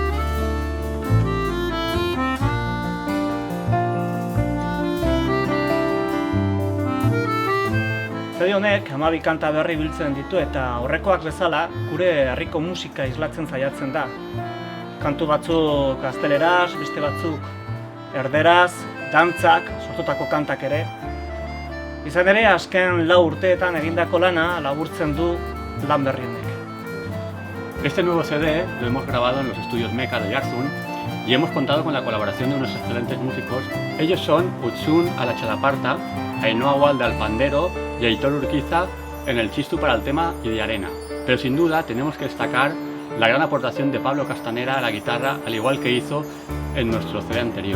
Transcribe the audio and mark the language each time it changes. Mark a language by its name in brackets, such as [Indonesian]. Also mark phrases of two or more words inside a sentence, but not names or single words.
[Basque] CD honek 12 kanta berri biltzen ditu eta aurrekoak bezala gure herriko musika islatzen saiatzen da. Kantu batzuk gazteleraz, beste batzuk erderaz, dantzak, sortutako kantak ere. Izan ere, azken 4 urteetan egindako lana laburtzen du lan berri honek. [Spanish] Este nuevo CD lo hemos grabado en los estudios Meca de Oiartzun y hemos contado con la colaboración de unos excelentes músicos. Ellos son Utsun a la Chalaparta, Ainhoa Walde al pandero y Aitor Urquiza en el txistu para el tema y de arena. Pero sin duda tenemos que destacar la gran aportación de Pablo Castanera a la guitarra, al igual que hizo en nuestro CD anterior.